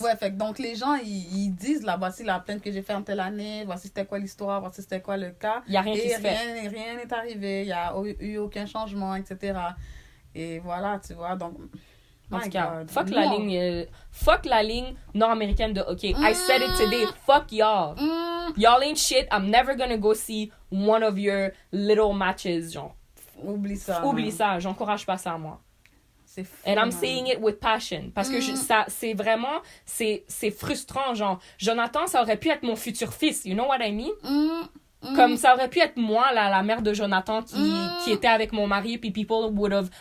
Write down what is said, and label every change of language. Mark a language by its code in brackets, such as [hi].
[fr] Ouais, fait que donc les gens, ils disent, là, voici la plainte que j'ai faite en telle année, voici c'était quoi l'histoire, voici c'était quoi le cas. Il n'y a rien qui se fait. Rien n'est arrivé, il n'y a eu aucun changement, etc. Et voilà, tu vois, donc... En tout cas, fuck la ligne nord-américaine de hockey. [en] I said it today. Fuck y'all. Y'all ain't shit. I'm never gonna go see one of your little matches, genre. [fr] Oublie ça. Oublie ça. J'encourage pas ça, moi. C'est fou. [en] And I'm man. saying it with passion. [fr] Parce que ça, c'est vraiment, c'est frustrant. Genre, Jonathan, ça aurait pu être mon futur fils. [en] You know what I mean? [fr] Comme ça aurait pu être moi, la mère de Jonathan, qui était avec mon mari, puis [en] people would have...